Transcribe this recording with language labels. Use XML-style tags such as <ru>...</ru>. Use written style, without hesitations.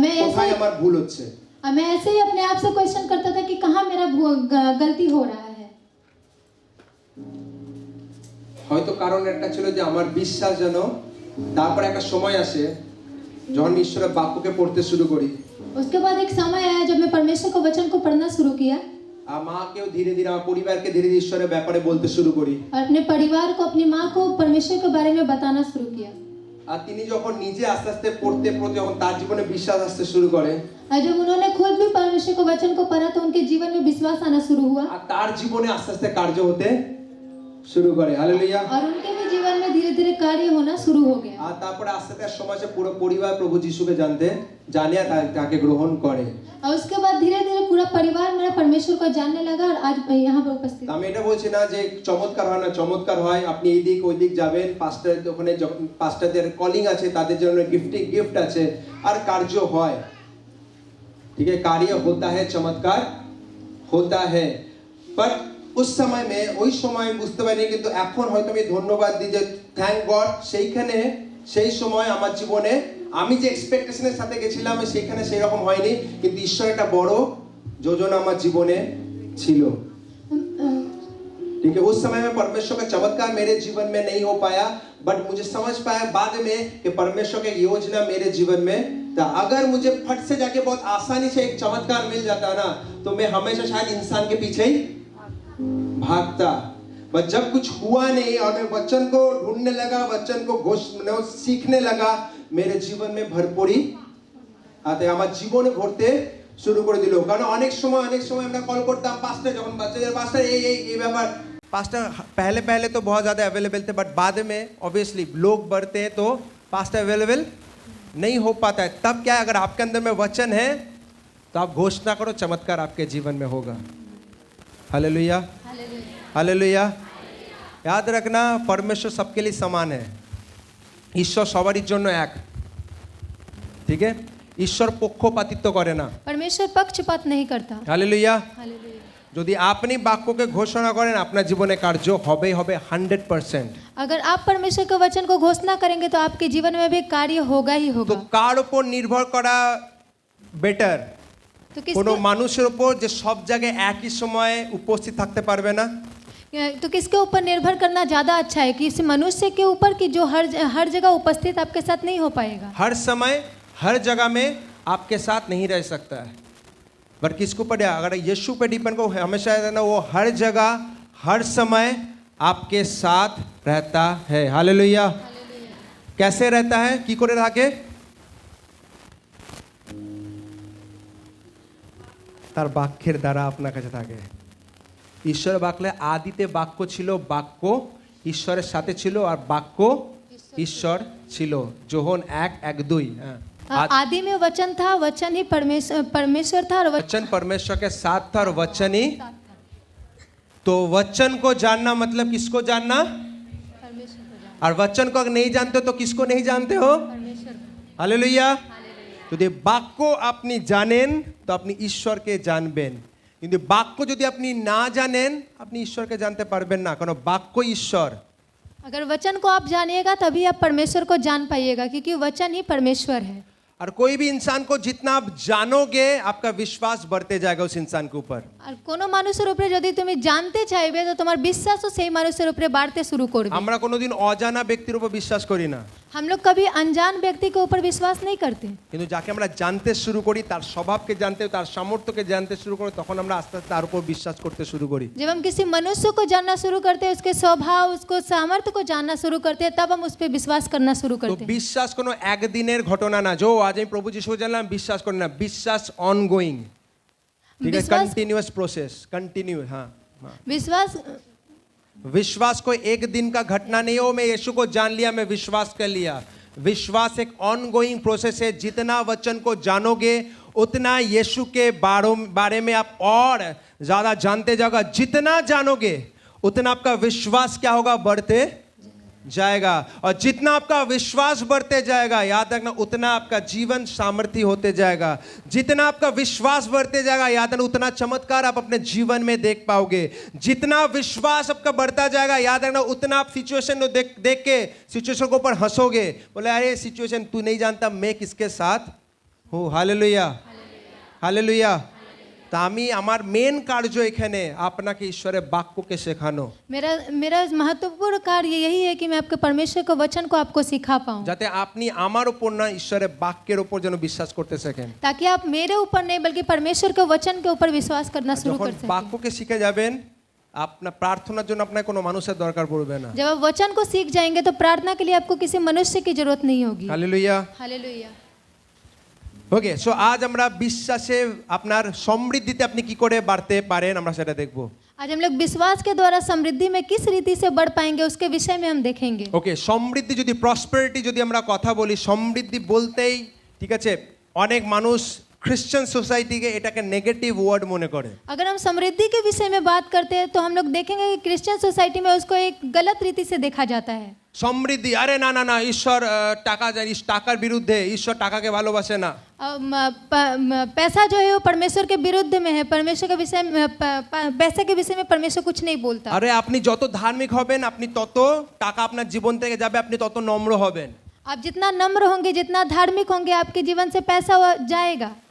<bn>কোথায় আমার ভুল হচ্ছে।</bn> <hi>मैं ऐसे ही अपने आप से क्वेश्चन करता था कि कहाँ मेरा गलती हो रहा है।</hi> <bn>হয়তো কারণ একটা ছিল যে আমার বিশ্বাস যেন, তারপর একটা সময় আসে যখন ঈশ্বরের বাক্যকে পড়তে শুরু করি,</bn> <hi>उसके बाद एक समय आया जब मैं परमेश्वर के वचन को पढ़ना शुरू किया,</hi> <bn>আর মাকেও ধীরে ধীরে আমার পরিবারকে ধীরে ধীরে ঈশ্বরের ব্যাপারে বলতে শুরু করি,</bn> <hi>और अपने परिवार को, अपनी माँ को परमेश्वर के बारे में बताना शुरू किया।</hi> <bn>আর তিনি যখন নিজে আস্তে আস্তে পড়তে পড়তে যখন তার জীবনে বিশ্বাস আসতে শুরু করে,</bn> <hi>और जब उन्होंने खुद भी परमेश्वर के वचन को पढ़ा तो उनके जीवन में विश्वास आना शुरू हुआ,</hi> <bn>আর তার জীবনে আস্তে আস্তে কার্য হতে শুরু করে। হালেলুয়া।</bn> <hi>और उनके भी जीवन में धीरे धीरे कार्य होना शुरू हो गया।</hi> <bn>আর তারপরে আস্তে আস্তে সময় সে পুরো পরিবার প্রভু যিশুকে জানে আর তাকে গ্রহণ করে।</bn> <hi>और उसके बाद धीरे धीरे पूरा परिवार मेरा परमेश्वर को जानने लगा, और आज यहाँ पे उपस्थित।</hi> <bn>আমি এটা বলছি না যে চমৎকার হয় না, চমৎকার হয়। আপনি এই দিক ওই দিক যাবেন, পাস্টার ওখানে যখন পাস্টারদের কলিং আছে, তাদের জন্য গিফট আছে, আর কার্য হয়।</bn> <hi>ठीक है, कार्य होता है, चमत्कार होता है। पर उस समय में</hi> <bn>ওই সময় বুঝতে পারিনি, কিন্তু এখন হয়তো আমি ধন্যবাদ দিই যে থ্যাঙ্ক গড সেইখানে সেই সময় আমার জীবনে আমি যে এক্সপেকটেশনের সাথে গেছিলাম সেইখানে সেই রকম হয়নি, কিন্তু ঈশ্বর একটা বড় যোজনা আমার জীবনে ছিল।</bn> <hi>ठीक है, उस समय में परमेश्वर का चमत्कार मेरे जीवन में नहीं हो पाया, बट मुझे समझ पाया बाद में कि परमेश्वर की योजना मेरे जीवन में था। अगर मुझे फट से जाके बहुत आसानी से एक चमत्कार मिल जाता ना, तो मैं हमेशा शायद इंसान के पीछे ही भागता। बट जब कुछ हुआ नहीं और मैं वचन को ढूंढने लगा, वचन को सीखने लगा, मेरे जीवन में भरपूरी आते</hi> <bn>আমার জীবনে ভরতে শুরু করে দিল। কারণ অনেক সময় আমরা কল করতাম পাস্টার, যখন বাচ্চাদের পাস্টার এই ব্যাপার,</bn> <hi>पास्टर पहले पहले तो बहुत ज़्यादा अवेलेबल थे, बट बाद में ऑब्वियसली लोग बढ़ते हैं तो पास्टर अवेलेबल नहीं हो पाता है। तब क्या है, अगर आपके अंदर में वचन है तो आप घोषणा करो, चमत्कार आपके जीवन में होगा। Hallelujah, hallelujah. याद रखना, परमेश्वर सबके लिए समान है।</hi> <bn>ঈশ্বর সবারই জন্য এক, ঠিক है। ঈশ্বর পক্ষপাতিত্ব করে না।</bn> <hi>परमेश्वर पक्षपात नहीं करता।</hi> <bn>হালেলুয়া।</bn> <hi>हालेलुया।</hi> <bn>যদি আপনি বাক্যকে ঘোষণা করেন আপনার জীবনে কার্য হবেই হবে 100%।</bn> <hi>अगर आप परमेश्वर के वचन को घोषणा करेंगे तो आपके जीवन में भी कार्य होगा ही</hi> <bn>তো</bn> <hi>होगा।</hi> <bn>কার উপর নির্ভর করা বেটার?</bn> <hi>तो</hi> <bn>কোনো</bn> <hi>किसके</hi> <bn>মানুষের উপর যে সব জায়গায় একই সময়ে উপস্থিত থাকতে পারবে না,</bn> <hi>तो किसके ऊपर निर्भर करना ज़्यादा अच्छा है, कि इस मनुष्य के ऊपर कि जो हर जगह उपस्थित आपके साथ नहीं हो पाएगा। हर समय हर जगह में आपके साथ नहीं रह सकता है, बट किसको ऊपर? अगर यीशु पे डिपेंड को हमेशा रहना, वो हर जगह हर समय आपके साथ रहता है। हालेलुया। कैसे रहता है?</hi> <bn>की करे থাকে? তার বাক্যের দ্বারা আপনার কাছে থাকে। ঈশ্বর বাক্যে আদিতে বাক্য ছিল, বাক্য ঈশ্বরের সাথে ছিল, আর বাক্য ঈশ্বর ছিল। যোহন 1:1-2।</bn> <hi>आदि में वचन था, वचन ही परमेश्वर था, और वचन परमेश्वर के साथ था और वचन ही। तो वचन को जानना मतलब किसको जानना? परमेश्वर को जानना। और वचन को अगर नहीं जानते हो तो किसको नहीं जानते हो? परमेश्वर को। हालेलुया।</hi> <bn>যদি বাক্য আপনি জানেন তো আপনি ঈশ্বরকে জানবেন, কিন্তু বাক্য যদি আপনি না জানেন আপনি ঈশ্বরকে জানতে পারবেন না, কারণ বাক্য ঈশ্বর।</bn> <hi>अगर वचन को आप जानिएगा तभी आप परमेश्वर को जान पाइएगा, क्योंकि वचन ही परमेश्वर है। और कोई भी इंसान को जितना आप जानोगे आपका विश्वास बढ़ते जाएगा उस इंसान के ऊपर।</hi> <bn>আর কোনো মানুষের উপরে যদি তুমি জানতে চাইবে তো তোমার বিশ্বাসও সেই মানুষের উপরে বাড়তে শুরু করবে। আমরা কোনোদিন অজানা ব্যক্তির উপর বিশ্বাস করি না,</bn> <hi>हम लोग कभी अनजान व्यक्ति के ऊपर विश्वास नहीं करते।</hi> <bn>কিন্তু যাকে আমরা জানতে শুরু করি, তার স্বভাবকে জানতে, তার সামর্থ্যকে জানতে শুরু করি, তখন আমরা আস্তে আস্তে তার উপর বিশ্বাস করতে শুরু করি।</bn> <hi>जब हम किसी मनुष्य को जानना शुरू करते हैं, उसके स्वभाव, उसको सामर्थ्य को जानना शुरू करते हैं, तब हम उस पर विश्वास करना शुरू</hi> <bn>তো</bn> <hi>करते हैं।</hi> <bn>বিশ্বাস কোনো একদিনের ঘটনা না,</bn> <hi>जो आज</hi> <bn>আমি প্রভু যিশু জানলাম বিশ্বাস করি না, বিশ্বাস অনগোয়িং, ঠিক আছে,</bn> <hi>विश्वास कंटिन्यूअस प्रोसेस, कंटिन्यू। हाँ, विश्वास विश्वास कोई एक दिन का घटना नहीं हो, मैं यीशु को जान लिया, मैं विश्वास कर लिया। विश्वास एक ऑनगोइंग प्रोसेस है। जितना वचन को जानोगे उतना यीशु के बारे में आप और ज़्यादा जानते जाओगे। जितना जानोगे उतना आपका विश्वास क्या होगा? बढ़ते जाएगा। और जितना आपका विश्वास बढ़ते जाएगा, याद रखना, उतना आपका जीवन सामर्थ्य होते जाएगा। जितना आपका विश्वास बढ़ते जाएगा, याद रखना, उतना चमत्कार आप अपने जीवन में देख पाओगे। जितना विश्वास आपका बढ़ता जाएगा, याद रखना, उतना आप सिचुएशन को देख के सिचुएशन के ऊपर हंसोगे, बोले अरे सिचुएशन तू नहीं जानता मैं किसके साथ हूँ। Hallelujah, hallelujah.</hi> <bn>তা আমি আমার মেন কার্য এখানে আপনাকে ঈশ্বরের বাক্যকে শেখানো,</bn> <hi>मेरा महत्वपूर्ण कार्य यही है कि मैं आपके परमेश्वर के वचन को आपको सिखा पाऊँ,</hi> <bn>যাতে আপনি আমার উপর না ঈশ্বরের বাক্যের উপর যেন বিশ্বাস করতে শেখেন।</bn> <hi>ताकि आप मेरे ऊपर नहीं बल्कि परमेश्वर के वचन के ऊपर विश्वास करना शुरू</hi> <bn>যখন</bn> <hi>कर सकें।</hi> <bn>বাক্যকে শিখে যাবেন আপনার প্রার্থনার জন্য আপনার কোনো মানুষের দরকার পড়বে না।</bn> <hi>जब आप वचन को सीख जाएंगे तो प्रार्थना के लिए आपको किसी मनुष्य की जरूरत नहीं होगी।</hi> <bn>হালেলুয়া।</bn> <hi>हालेलुया।</hi> <bn>ওকে, সো আজ আমরা বিশ্বাসে আপনার সমৃদ্ধিতে আপনি কি করে বাড়তে পারেন আমরা সেটা দেখব।</bn> <hi>आज हम लोग विश्वास के द्वारा समृद्धि में किस रीति से बढ़ पाएंगे उसके विषय में हम देखेंगे।</hi> <bn>ওকে, সমৃদ্ধি যদি প্রসপেরিটি যদি আমরা কথা বলি, সমৃদ্ধি বলতেই ঠিক আছে অনেক মানুষ খ্রিস্টান সোসাइटी এটাকে নেগেটিভ ওয়ার্ড মনে করে।</bn> <hi>अगर हम समृद्धि के विषय में बात करते हैं तो हम लोग देखेंगे कि क्रिश्चियन सोसाइटी में उसको एक गलत रीति से देखा जाता है।</hi> <bn>সমৃদ্ধি, আরে না না না, ঈশ্বর টাকা জানিস, টাকার বিরুদ্ধে, ঈশ্বর টাকাকে ভালোবাসে না।</bn> <hi>पैसा जो है वो परमेश्वर के विरुद्ध में है। परमेश्वर के विषय में पैसे के विषय में परमेश्वर कुछ नहीं बोलता।</hi> <bn>আরে আপনি যত ধার্মিক হবেন আপনি তত টাকা আপনার জীবন থেকে যাবে, আপনি তত নম্র হবেন।</bn> <hi>आप जितना नम्र होंगे, जितना धार्मिक होंगे, आपके जीवन से पैसा जाएगा।</hi>